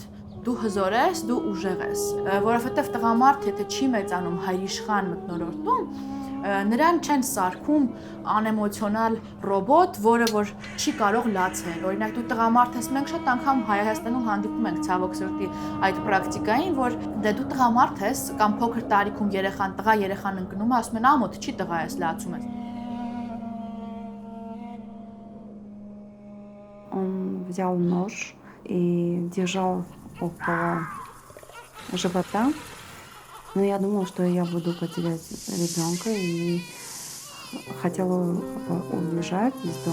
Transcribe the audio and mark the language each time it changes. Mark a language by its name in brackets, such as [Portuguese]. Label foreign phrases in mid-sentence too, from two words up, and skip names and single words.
[Armenian] դու հզոր ես, դու ուժեղ ես, որովհետև տղամարդ եթե չի մեծանում հայրիշխան մթնոլորտում, նրան չեն սարքում անեմոցիոնալ ռոբոտ, որը որ չի կարող լացել։ Օրինակ դու տղամարդ ես, մենք շատ անգամ Հայաստանում հանդիպում ենք ցավոք սրտի այդ պրակտիկային, որ դու տղամարդ ես կամ փոքր տարիքում երեխան ընկնում է, ասում են ամոթ չի տղա ես, լացում ես։ [Russian] Он взял нож и держал около живота. Но я думала, что я буду потерять ребенка и хотела убежать из дома.